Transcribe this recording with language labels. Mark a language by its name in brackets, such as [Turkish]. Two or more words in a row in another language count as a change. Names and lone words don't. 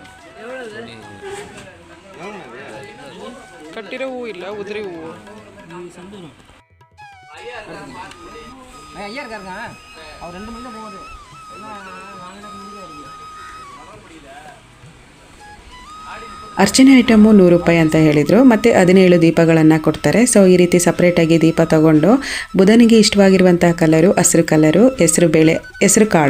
[Kannada] ಕಟ್ಟಿರೋ ಹೂವು ಇಲ್ಲ, ಉದುರಿ ಹೂವು. [Tamil] ஐயா இருக்காருங்க, அவர் 2 மணிக்கு போவாரு. [Kannada] ಅರ್ಚನೆ ಐಟಮು 100 ರೂಪಾಯಿ ಅಂತ ಹೇಳಿದರು. ಮತ್ತು 17 ದೀಪಗಳನ್ನು ಕೊಡ್ತಾರೆ. ಸೊ ಈ ರೀತಿ ಸಪ್ರೇಟಾಗಿ ದೀಪ ತಗೊಂಡು ಬುಧನಿಗೆ ಇಷ್ಟವಾಗಿರುವಂಥ ಕಲರು ಹಸಿರು ಕಲರು, ಹೆಸರು ಕಾಳು.